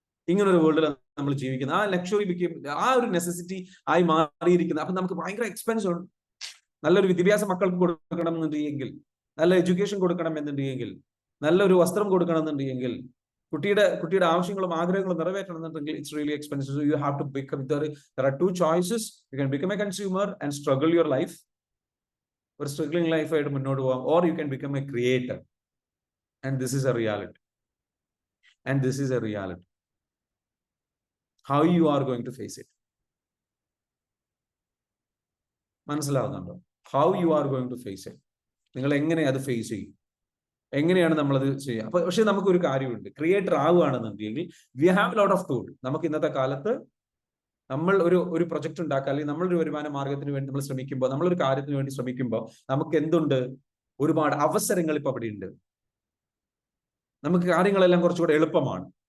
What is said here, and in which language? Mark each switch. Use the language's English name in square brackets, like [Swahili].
[Malayalam] ഇങ്ങനെ ഒരു വേൾഡിലാണ് നമ്മൾ ജീവിക്കുന്നത്. ആ ലക്ഷറി ബിക്കേം, ആ ഒരു നെസസിറ്റി ആയി മാറിയിരിക്കുന്നത്. അപ്പൊ നമുക്ക് ഭയങ്കര എക്സ്പെൻസ് ഉണ്ട്. നല്ലൊരു വിദ്യാഭ്യാസം മക്കൾക്ക് കൊടുക്കണം എന്നുണ്ടെങ്കിൽ, നല്ല എഡ്യൂക്കേഷൻ കൊടുക്കണം എന്നുണ്ടെങ്കിൽ, നല്ലൊരു വസ്ത്രം കൊടുക്കണം എന്നുണ്ടെങ്കിൽ, കുട്ടിയുടെ ആവശ്യങ്ങളും ആഗ്രഹങ്ങളും നിറവേറ്റണം എന്നുണ്ടെങ്കിൽ [English] It's really expensive. So you have to become, there are two choices. You can become a consumer and struggle your life, [Malayalam] ഒരു സ്ട്രഗ്ലിംഗ് ലൈഫ് ആയിട്ട് മുന്നോട്ട് പോകാം, [English] or you can become a creator. And this is a reality. And this is a reality. How you are going to face it? [Malayalam] മനസ്സിലാവുന്നുണ്ടോ? [English] How you are going to face it? [Malayalam] നിങ്ങൾ എങ്ങനെ അത് face ചെയ്യും? എങ്ങനെയാണ് നമ്മളത് ചെയ്യുക? അപ്പൊ പക്ഷെ നമുക്കൊരു കാര്യമുണ്ട്, creator ആവുകയാണെന്നുണ്ടെങ്കിൽ [English] We have lot of tool. [Malayalam] നമുക്ക് ഇന്നത്തെ കാലത്ത് നമ്മൾ ഒരു പ്രൊജക്ട് ഉണ്ടാക്കുക, അല്ലെങ്കിൽ നമ്മളൊരു വരുമാന മാർഗത്തിന് വേണ്ടി നമ്മൾ ശ്രമിക്കുമ്പോൾ, നമ്മളൊരു കാര്യത്തിന് വേണ്ടി ശ്രമിക്കുമ്പോൾ നമുക്ക് എന്തുണ്ട്? ഒരുപാട് അവസരങ്ങൾ ഇപ്പൊ അവിടെ ഉണ്ട്. നമുക്ക് കാര്യങ്ങളെല്ലാം കുറച്ചുകൂടെ എളുപ്പമാണ്.